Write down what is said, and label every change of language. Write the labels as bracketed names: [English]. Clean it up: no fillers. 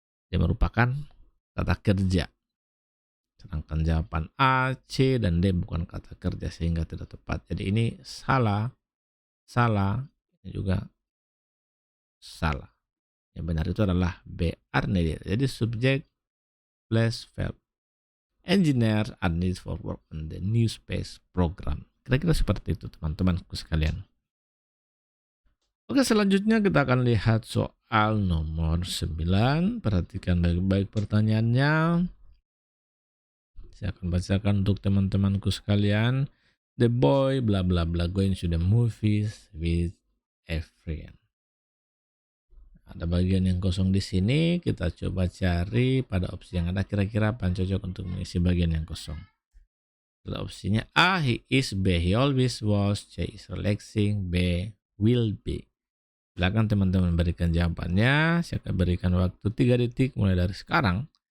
[Indonesian] Dia merupakan kata kerja. Sedangkan jawaban A, C, dan D bukan kata kerja sehingga tidak tepat. Jadi ini salah, ini juga salah. Yang benar itu adalah B, are needed. Jadi subjek plus verb. [English] Engineers are needed for work on the new space program. [Indonesian] Kira-kira seperti itu teman-temanku sekalian. Oke, selanjutnya kita akan lihat soal nomor 9. Perhatikan baik-baik pertanyaannya. Saya akan bacakan untuk teman-temanku sekalian. [English] The boy bla bla bla going to the movies with a friend. [Indonesian] Ada bagian yang kosong di sini, kita coba cari pada opsi yang ada kira-kira apa yang cocok untuk mengisi bagian yang kosong. Opsinya A, he is. B, he always was. C, is relaxing. B, will be. Silakan teman-teman berikan jawabannya. Saya akan berikan waktu 3 detik mulai dari sekarang.